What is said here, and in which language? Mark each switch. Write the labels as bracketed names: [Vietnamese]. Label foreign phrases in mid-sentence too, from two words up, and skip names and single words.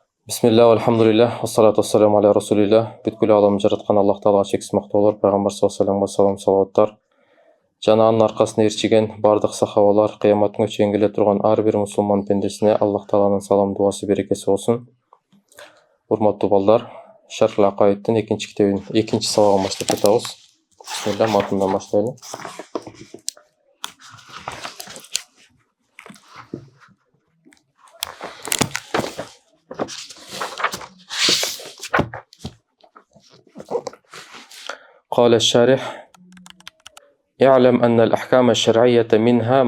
[Arabic] بسم الله، الحمد لله، الصلاة والسلام على رسول الله. [Kazakh] Бүткіл аламды жаратқан Аллах Тағалаға шексіз мақтаулар, пайғамбар [Arabic] صلى الله عليه [Kazakh] салауаттар. [Kyrgyz] Жана анын аркасына ээрчиген бардык сахабалар, кыяматтын чейин келе турган ар бир мусулман пендесине Аллах Тағаланын салам дуасы берекеси болсун. Урматтуу балдар, Шархул Акаидтин экинчи китебин экинчи сабагын баштап жатабыз. Бисмилля, матындан баштайлы. [Arabic] قال الشارح: اعلم أن الأحكام الشرعية منها